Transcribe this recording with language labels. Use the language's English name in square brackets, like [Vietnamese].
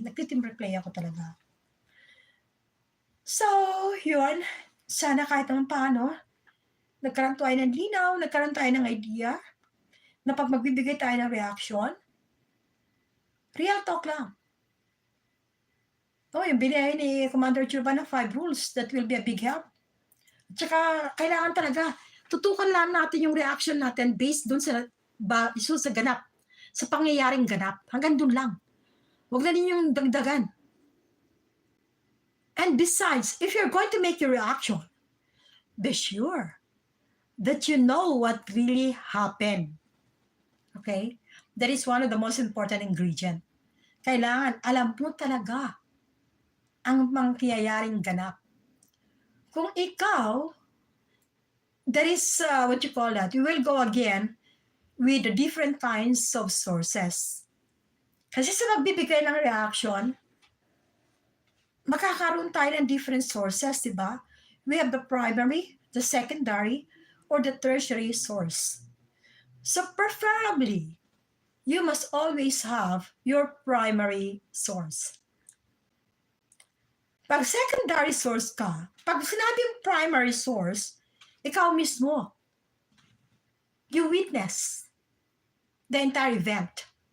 [Filipino] Nagti-team replay ako talaga. So, yun. Sana kahit naman paano, nagkaroon tayo ng linaw, nagkaroon tayo ng idea, na pag magbibigay tayo ng reaction, real talk lang. Yung binigay ni Commander Churba ng 5 rules, [English] that will be a big help. [Filipino] At saka, kailangan talaga, tutukan lang natin yung reaction natin based dun sa ganap, sa pangyayaring ganap. Hanggang dun lang. Huwag na ninyong dagdagan. [English] And besides, if you're going to make your reaction, be sure that you know what really happened. Okay? That is one of the most important ingredient. [Filipino] Kailangan, alam mo talaga ang mangyayaring ganap. Kung ikaw, [English] that is, you will go again with the different kinds of sources. [Filipino] Kasi sa magbibigay ng reaction, makakaroon tayo ng [English] different sources, [Filipino] di ba? [English] We have the primary, the secondary, or the tertiary source. So preferably, you must always have your primary source. [Filipino] Pag secondary source ka, pag sinabing primary source, ikaw mismo, [English] you witness the entire event.